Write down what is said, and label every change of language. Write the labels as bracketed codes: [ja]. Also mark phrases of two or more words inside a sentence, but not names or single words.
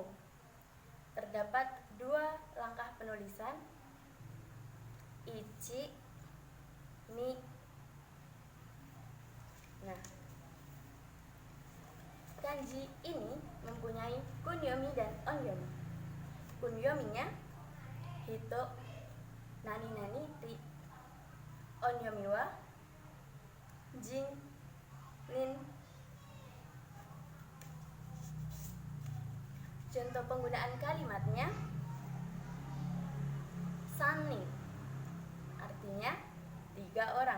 [id] Terdapat dua langkah penulisan, [ja] 一、二. [id] Nah, kanji ini mempunyai kunyomi dan onyomi. Kunyominya [ja] ひと、なになに、り. 音読みはじん、にん. [id] Contoh penggunaan kalimatnya, sannin, artinya 3 orang.